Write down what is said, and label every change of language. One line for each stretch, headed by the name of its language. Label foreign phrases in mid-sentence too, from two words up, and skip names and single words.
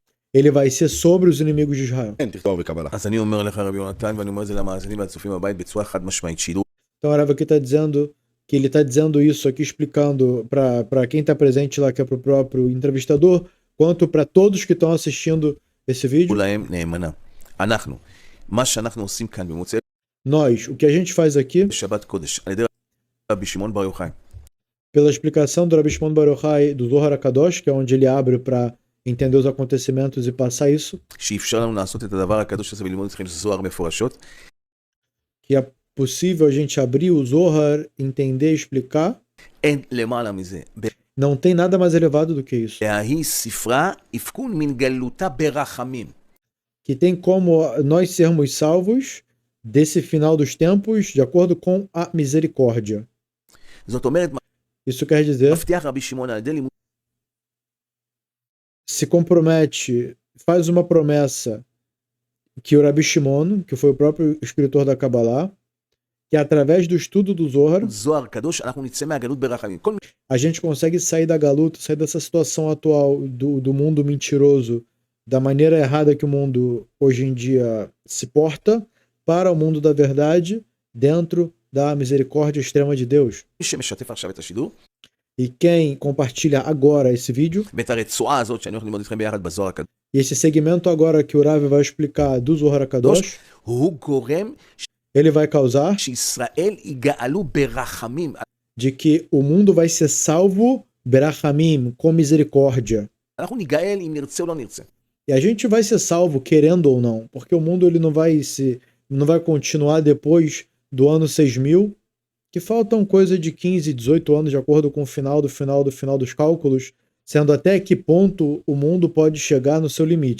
Portuguese: Ele vai ser sobre os inimigos de Israel. Então, Rav aqui está dizendo que ele está dizendo isso aqui, explicando para quem está presente lá, que é para o próprio entrevistador, quanto para todos que estão assistindo esse vídeo.
Hebrew: להם נאמנה. אנחנו, מה שאנחנו עושים כאן במוצאי
Portuguese: Nós, o que a gente faz aqui,
Hebrew: שבת קודש, על ידי רבי שמעון בר יוחאי,
Portuguese: pela explicação do Rabi Shimon Bar Yochai do Zohar HaKadosh, que é onde ele abre para entender os acontecimentos e passar isso,
Hebrew: שאפשר לנו לעשות את הדבר הקדוש הזה וללמוד אתכם זוהר מפורשות,
Portuguese: que é possível a gente abrir o Zohar, entender e explicar.
Hebrew: אין למעלה מזה.
Portuguese: Não tem nada mais elevado do que isso.
Aramaic: והיא ספרה יפקון מן גלותה ברחמים.
Portuguese: Que tem como nós sermos salvos desse final dos tempos de acordo com a misericórdia.
Hebrew: זאת אומרת,
Portuguese: Isso quer dizer,
Hebrew: מבטיח רבי שמעון על ידי לימוד
Portuguese: se compromete, faz uma promessa que o Rabi Shimon, que foi o próprio escritor da Kabbalah, que através do estudo do Zohar,
Hebrew: זוהר קדוש, אנחנו נצא מהגלות ברחמים. כל
Portuguese: a gente consegue sair da galuta, sair dessa situação atual do mundo mentiroso, da maneira errada que o mundo hoje em dia se porta, para o mundo da verdade, dentro da misericórdia extrema de Deus.
Hebrew: מי שמשתף עכשיו את השידור,
Portuguese: E quem compartilha agora esse vídeo,
Hebrew: ואת הרצועה הזאת שאני הולך ללמוד איתכם ביחד בזוהר הקדוש,
Portuguese: e esse segmento agora que o Rav vai explicar do Zohar HaKadosh,
Hebrew: הוא גורם
Portuguese: ele vai causar
Hebrew: שישראל יגאלו ברחמים.
Portuguese: de que o mundo vai ser salvo berachamim, com misericórdia.
Hebrew: אנחנו ניגאל אם נרצה או לא נרצה.
Portuguese: E a gente vai ser salvo querendo ou não, porque o mundo ele não vai continuar depois do ano 6000, que faltam coisa de 15, 18 anos de acordo com o final dos cálculos, sendo até que ponto o mundo pode chegar no seu limite.